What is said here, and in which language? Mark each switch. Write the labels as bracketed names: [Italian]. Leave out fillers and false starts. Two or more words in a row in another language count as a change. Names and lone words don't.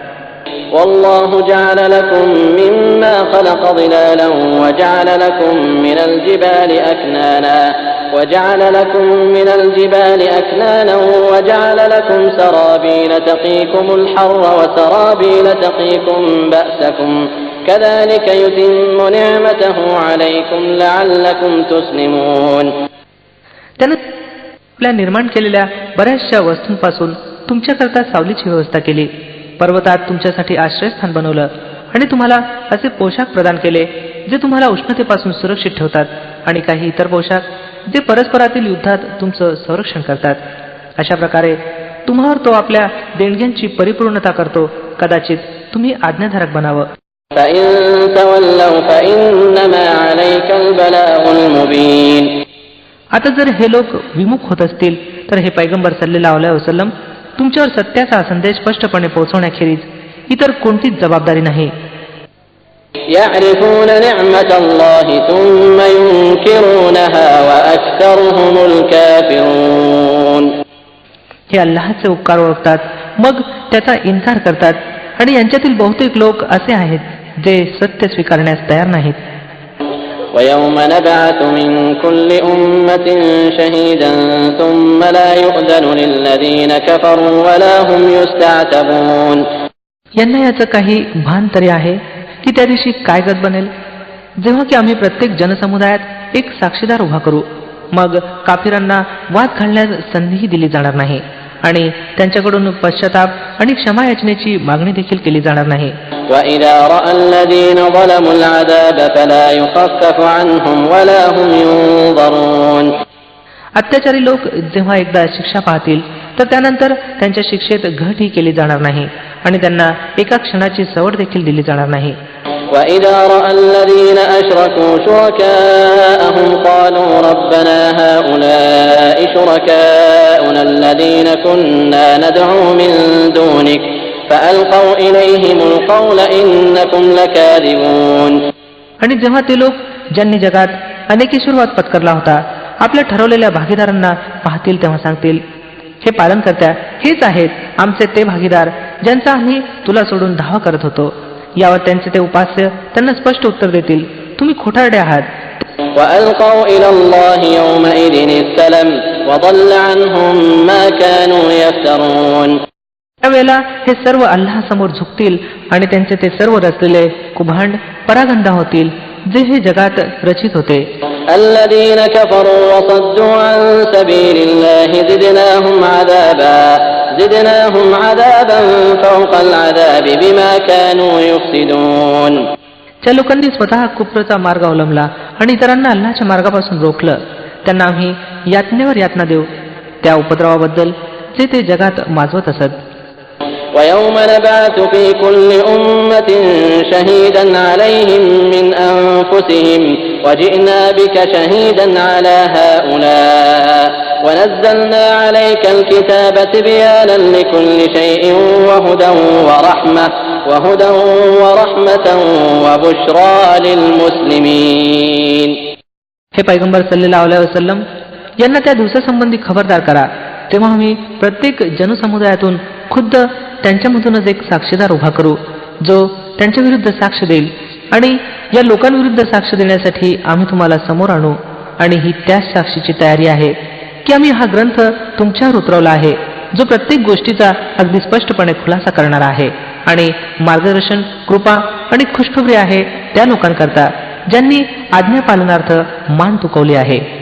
[Arabic] والله جعل لكم مما خلق ظلالا وجعل لكم من الجبال أكنانا وجعل لكم سرابيل تقيكم الحر وسرابيل تقيكم بأسكم كذلك يتم نعمته عليكم لعلكم تسلمون. [Marathi] त्यानं आपल्या निर्माण केलेल्या बऱ्याचशा वस्तूंपासून तुमच्याकरता सावलीची व्यवस्था केली, पर्वतात तुमच्यासाठी आश्रयस्थान बनवलं आणि तुम्हाला असे पोशाख प्रदान केले जे तुम्हाला उष्णतेपासून सुरक्षित ठेवतात, आणि काही इतर पोशाख जे परस्परातील युद्धात तुमचं संरक्षण करतात. अशा प्रकारे तुम्हावर तो आपल्या देणग्यांची परिपूर्णता करतो. कदाचित तुम्ही आज्ञाधारक बनावं. [Arabic] فإن تولوا فإنما عليك البلاغ المبين. [Marathi] आता जर हे लोक विमुख होत असतील तर हे पैगंबर [Arabic] صلى الله عليه وسلم [Marathi] तुमच्यावर सत्याचा संदेश स्पष्टपणे पोहोचवण्याखेरीज इतर कोणतीच जबाबदारी नाही. [Arabic] يعرفون نعمة الله ثم ينكرونها وأكثرهم الكافرون. [Marathi] हे अल्लाहचे उपकार ओळखतात, मग त्याचा इन्कार करतात, आणि यांच्यातील बहुतेक लोक असे आहेत जे सत्य स्वीकारण्यास तयार नाहीत. [Arabic] ويوم نبعث من كل أمة شهيدا ثم لا يؤذن للذين كفروا ولا هم يستعتبون. [Marathi] यांना याचं काही भान तरी आहे की त्या दिवशी काय गत बनेल, जेव्हा की आम्ही प्रत्येक जनसमुदायात एक साक्षीदार उभा करू, मग काफिरांना वाद घालण्यास संधीही दिली जाणार नाही आणि त्यांच्याकडून पश्चाताप आणि क्षमा याचनेची मागणी देखील केली जाणार नाही. [Arabic] وَإِذَا رَأَى الَّذِينَ ظَلَمُوا الْعَذَابَ فَلَا يُخَفَّفُ عَنْهُمْ وَلَا هُمْ يُنظَرُونَ. [Marathi] अत्याचारी लोक जेव्हा एकदा शिक्षा पाहतील तर त्यानंतर त्यांच्या शिक्षेत घटही केली जाणार नाही आणि त्यांना एका क्षणाची सवड देखील दिली जाणार नाही. [Arabic] وَإِذَا رَأَى الَّذِينَ أَشْرَكُوا شُرَكَاءَهُمْ قَالُوا رَبَّنَا هَؤُلَاءِ شُرَكَاؤُنَا الَّذِينَ كُنَّا نَدْعُو مِن دُونِكَ فَأَلْقَوْا إِلَيْهِمُ الْقَوْلَ إِنَّكُمْ لَكَاذِبُونَ. [Marathi] आणि जेव्हा ते लोक ज्यांनी जगात अनेकेश्वरवाद पत्करला होता आपल्या ठरवलेल्या भागीदारांना पाहतील तेव्हा सांगतील, हे पालनकर्त्या, हेच आहेत आमचे ते भागीदार ज्यांचा आम्ही तुला सोडून धावा करत होतो. यावर त्यांचे ते उपास्य त्यांना स्पष्ट उत्तर देतील, तुम्ही खोटारडे आहात. [Arabic] وَأَلْقَوْا إِلَى اللَّهِ يَوْمَئِذٍ السَّلَمَ وَضَلَّ عَنْهُمْ مَا كَانُوا يَفْتَرُونَ. [Marathi] त्यावेळेला हे सर्व अल्लाहसमोर झुकतील आणि त्यांचे ते सर्व रचलेले कुभांड परागंदा होतील जे हे जगात रचित होते. [Arabic] الذين كفروا وصدوا عن سبيل الله زدناهم عذابا فوق العذاب بما كانوا يفسدون. [Marathi] ज्या लोकांनी स्वतः कुफ्रचा मार्ग अवलंबला आणि इतरांना अल्लाहच्या मार्गापासून रोखलं त्यांना आम्ही यातनेवर यातना देऊ त्या उपद्रवाबद्दल जे ते जगात माजवत असत. [Arabic] ويوم نبعث في كل أمة شهيدا عليهم من أنفسهم وجئنا بك شهيدا على هؤلاء ونزلنا عليك الكتاب تبيانا لكل شيء وهدى ورحمة وبشرى للمسلمين. [Marathi] हे पैगंबर [Arabic] صلى الله عليه وسلم [Marathi] यांना त्या दिवसासंबंधी खबरदार करा तेव्हा आम्ही प्रत्येक जनसमुदायातून खुद्द त्यांच्यामधूनच एक साक्षीदार उभा करू जो त्यांच्या विरुद्ध साक्ष देईल, आणि या लोकांविरुद्ध साक्ष देण्यासाठी आम्ही तुम्हाला समोर आणू, आणि ही त्याच साक्षीची तयारी आहे की आम्ही हा ग्रंथ तुमच्यावर उतरवला आहे जो प्रत्येक गोष्टीचा अगदी स्पष्टपणे खुलासा करणारा आहे आणि मार्गदर्शन, कृपा आणि खुशखबरी आहे त्या लोकांकरता ज्यांनी आज्ञा पालनार्थ मान तुकवली आहे.